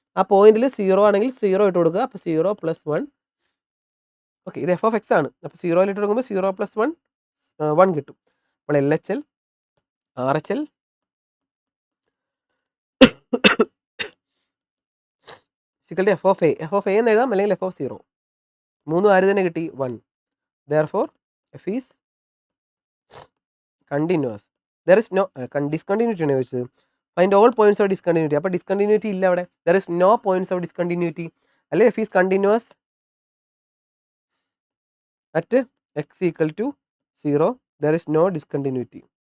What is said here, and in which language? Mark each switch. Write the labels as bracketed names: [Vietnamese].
[Malayalam] ആ പോയിന്റിൽ 0 ആണെങ്കിൽ 0 ഇട്ട് കൊടുക്കുക. അപ്പോൾ 0 + 1. ഓക്കെ, ഇത് എഫ് ഓഫ് എക്സ് ആണ്. അപ്പോൾ 0യിൽ ഇട്ട് കൊടുക്കുമ്പോൾ 0 + 1 1 കിട്ടും. അപ്പോൾ L H L R H L F of A എന്ന് എഴുതാം, അല്ലെങ്കിൽ എഫ് ഓഫ് 0. 3 ആര് തന്നെ കിട്ടി? 1. [English] Therefore f is continuous. There is no discontinuity [Malayalam] ആണ് ചോദിച്ചത്. [English] Find all points of discontinuity. [Malayalam] അപ്പോൾ ഡിസ്കണ്ടിന്യൂറ്റി ഇല്ല അവിടെ. [English] There is no points of discontinuity. അല്ലെ f is continuous at x equal to 0. There is no discontinuity.